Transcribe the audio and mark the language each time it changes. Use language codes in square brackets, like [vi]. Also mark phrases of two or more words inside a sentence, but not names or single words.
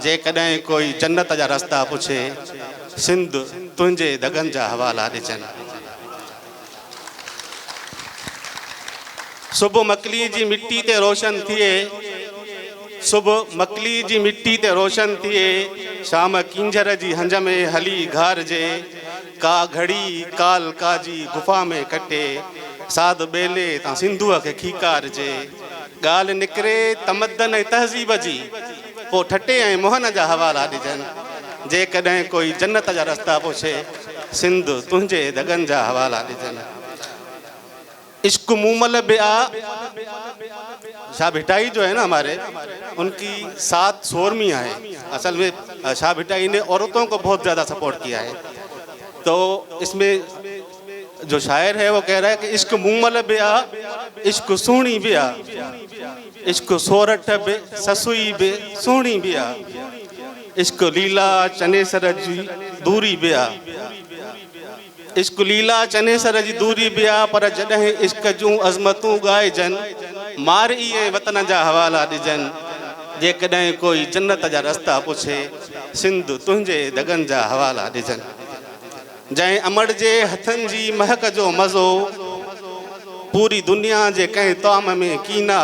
[sd] जेकॾहिं कोई जन्नत जा रस्ता पुछे, सिंध तुंहिंजे दगनि जा हवाला ॾिजनि। सुबुह मकली जी मिट्टी ते रोशन थिए, सुबुह मकली जी मिट्टी ते रोशन थिए, शाम किंजर जी हंज में हली घारजे। का घड़ी काल काजी गुफ़ा में कटे, साध बेले तां सिंधुअ खे खीकारजे। ॻाल्हि निकिरे तमदन ऐं तहज़ीब जी, पोइ ठटे ऐं मोहन जा हवाला ॾिजनि। जेकॾहिं कोई जन्नत जा रस्ता पुछे, सिंध तुंहिंजे दगनि जा हवाला ॾिजनि। इश्क मूमल बिया, [hi] शाह भिटाई जो है ना हमारे, उनकी 7 सोरमी है। असल में शाह भिटाई ने औरतों को बहुत ज़्यादा सपोर्ट किया है। तो इसमें जो शायर है वो कह रहा है कि [sd] इश्क मूमल बिया, इश्क सोहनी बिया, इश्क सोरठ बे ससुई बे सोहनी बिया, इश्क लीला चनेसर जी दूरी बिया, इश्क लीला चनेसर जी दूरी बिया। पर जॾहिं इश्क जूं अज़मतूं ॻाइजनि, मार इहे वतन जा हवाला ॾिजनि। जेकॾहिं कोई जन्नत जा रस्ता पुछे, सिंध तुंहिंजे दगनि जा हवाला ॾिजनि। जंहिं अमड़ जे हथनि जी महक जो मज़ो, पूरी दुनिया जे कंहिं ताम में कीना।